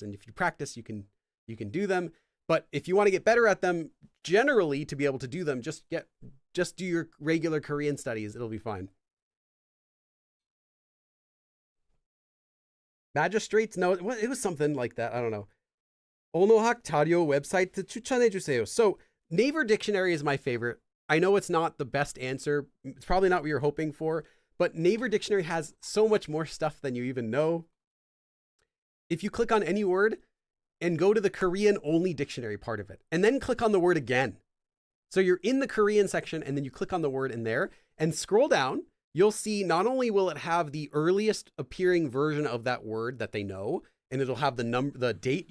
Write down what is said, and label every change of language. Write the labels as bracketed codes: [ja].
[en] And if you practice, you can do them. But if you want to get better at them, generally to be able to do them, just do your regular Korean studies. It'll be fine. Magistrates? No, it was something like that. I don't know. [ko] 언어학 자료 웹사이트 추천해주세요. [en] So Naver Dictionary is my favorite. I know it's not the best answer. It's probably not what you're hoping for, but Naver Dictionary has so much more stuff than you even know. If you click on any word and go to the Korean only dictionary part of it, and then click on the word again. So you're in the Korean section and then you click on the word in there and scroll down, you'll see not only will it have the earliest appearing version of that word that they know, and it'll have the date.